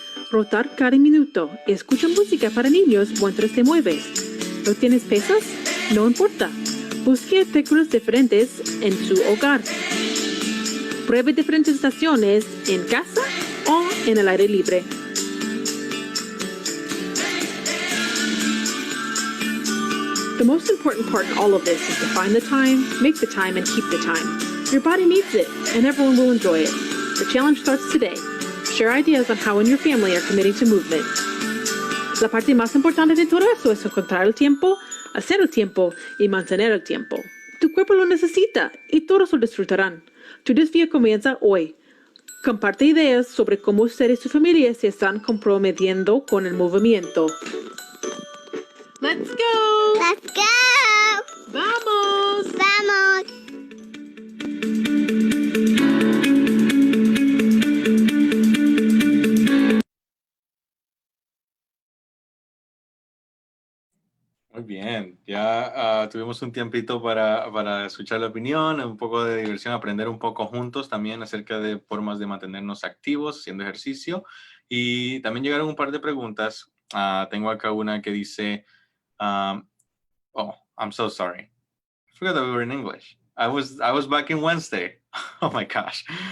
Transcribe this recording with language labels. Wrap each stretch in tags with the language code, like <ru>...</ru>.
<es>Rotar cada minuto. Escucha música para niños mientras te mueves. ¿No tienes pesas? No importa. Busque artículos diferentes en su hogar. Pruebe diferentes estaciones en casa o en el aire libre.</es> <en>The most important part in all of this is to find the time, make the time, and keep the time. Your body needs it, and everyone will enjoy it. The challenge starts today. Share ideas on how and your family are committing to movement.</en> <es>La parte más importante de todo eso es encontrar el tiempo, hacer el tiempo y mantener el tiempo. Tu cuerpo lo necesita y todos lo disfrutarán. Tu desafío comienza hoy. Comparte ideas sobre cómo usted y su familia se están comprometiendo con el movimiento.</es> <en>Let's go! Let's go!</en> <es>¡Vamos! Vamos! Muy bien, ya tuvimos un tiempito para escuchar la opinión, un poco de diversión, aprender un poco juntos también acerca de formas de mantenernos activos, haciendo ejercicio. Y también llegaron un par de preguntas. Tengo acá una que dice, oh,</es> <en>I'm so sorry. I forgot that we were in English. I was back in Wednesday. Oh my gosh.</en>